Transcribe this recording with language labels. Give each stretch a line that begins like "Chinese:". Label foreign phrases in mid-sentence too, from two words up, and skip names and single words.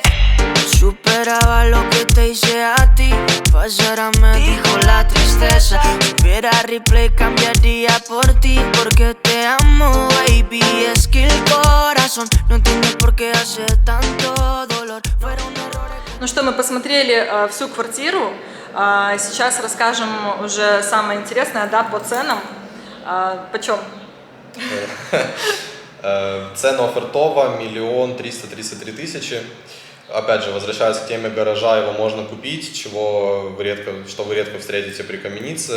Spanish: Superaba lo que te hice a ti, pasara me dijo la tristeza. Si hubiera replay cambiaría por ti, porque te amo, baby. Es que el corazón no entiende por qué hace tanto dolor. Fueron errores.
Russian: Ну что, мы посмотрели всю квартиру. Сейчас расскажем уже самое интересное, да, по ценам. Почем? Цена офертова 1 333 000. Опять же, возвращаясь к теме гаража, его можно купить, что вы редко встретите при Каменице.